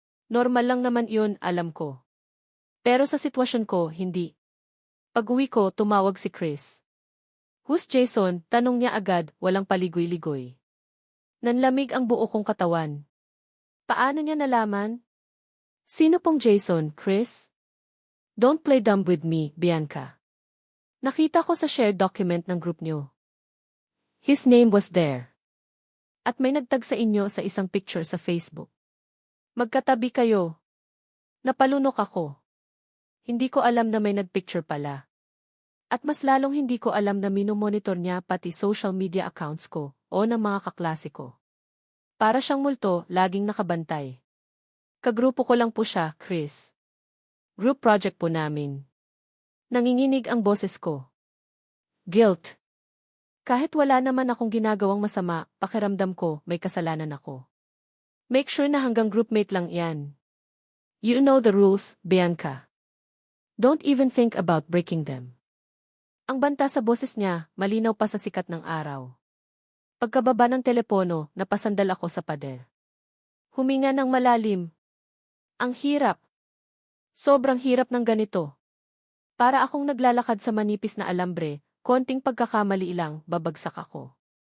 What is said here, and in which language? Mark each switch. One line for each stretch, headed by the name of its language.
Filipino: Normal lang naman yun, alam ko. Pero sa sitwasyon ko, hindi. Pag-uwi ko, tumawag si Chris.
English: Who's Jason?
Filipino: Tanong niya agad, walang paligoy-ligoy. Nanlamig ang buo kong katawan. Paano niya nalaman? Sino pong Jason, Chris?
English: Don't play dumb with me, Bianca.
Filipino: Nakita ko sa shared document ng group niyo.
English: His name was there.
Filipino: At may nagtag sa inyo sa isang picture sa Facebook. Magkatabi kayo. Napalunok ako. Hindi ko alam na may nagpicture pala. At mas lalong hindi ko alam na minomonitor niya pati social media accounts ko o ng mga kaklase ko. Para siyang multo, laging nakabantay. Kagrupo ko lang po siya, Chris. Group project po namin. Nanginginig ang boses ko. Guilt. Kahit wala naman akong ginagawang masama, pakiramdam ko may kasalanan ako.
English: Make sure
Filipino: na hanggang groupmate lang yan.
English: You know the rules, Bianca. Don't even think about breaking them.
Filipino: Ang banta sa boses niya, malinaw pa sa sikat ng araw. Pagkababa ng telepono, napasandal ako sa pader. Huminga ng malalim. Ang hirap. Sobrang hirap ng ganito. Para akong naglalakad sa manipis na alambre, konting pagkakamali lang, babagsak ako.